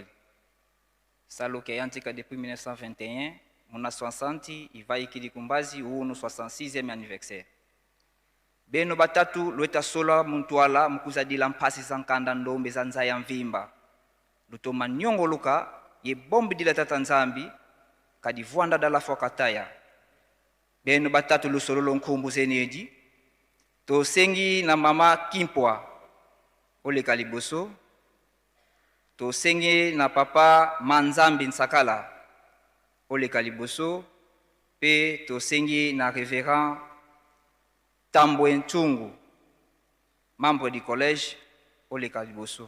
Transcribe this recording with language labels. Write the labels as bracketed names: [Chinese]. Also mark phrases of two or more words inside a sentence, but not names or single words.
[Kongo] Salo ke yantika depuis 1921, muna 60 iva ikili kumbazi unu 66e anniversaire. Beno batatu lueta sola muntuala mukuzadila mpasi zankanda ndombe za nzaya mvimba. Lutoma nyongo luka ye bombi dila tata nzambi kadivuanda dala fokataya. Beno batatu lusololo nkumbu zeneji. To sengi na mama Kimpwa ole kaliboso. To sengi na papa Manzambi Nsakala ole kaliboso. Pe to sengi na révérend Tambwe Nchungu, [French] membre du collège [Kongo] ole kaliboso.